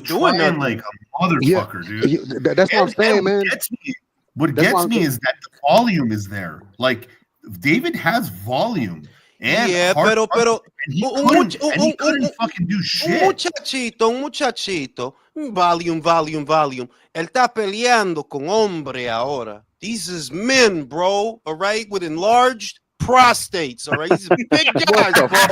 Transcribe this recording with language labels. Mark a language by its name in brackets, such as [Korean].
[English] doing trying nothing. like a motherfucker, dude. That's what I'm saying, man. What gets me is that the volume is there. Like David has volume. And [Spanish] pero [English] he couldn't fucking do shit. [Spanish] Un muchachito, volume. Él está peleando con hombre ahora. [English] These is men, bro. All right, with enlarged prostates. All right, these are big guys, bro.